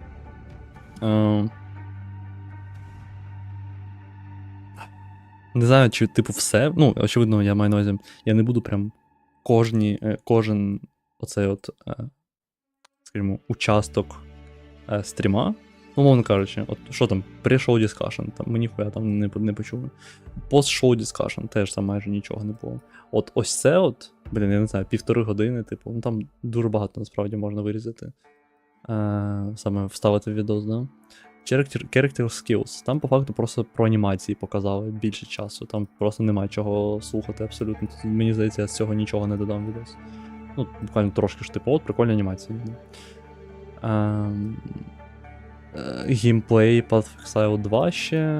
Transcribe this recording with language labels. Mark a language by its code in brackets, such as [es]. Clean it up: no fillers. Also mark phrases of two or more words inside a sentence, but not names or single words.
[uk] Не знаю, чи типу все. Очевидно, я маю на увазі, я не буду прям кожен оцей от, скажімо, участок стріма Умовно кажучи, от що там, [en] pre-show discussion, [uk] там ми ніхуя там не почули. [en] Post-show discussion, [uk] теж там майже нічого не було. От ось це от, я не знаю, 1,5 години, типу, ну там дуже багато насправді можна вирізати. Саме вставити в відос, да? [en] Character skills. [uk] Там по факту просто про анімації показали більше часу. Там просто немає чого слухати абсолютно. Мені здається, я з цього нічого не додам в відос. Ну, буквально трошки ж типу, от прикольні анімації. Геймплей pathofexile 2 ще.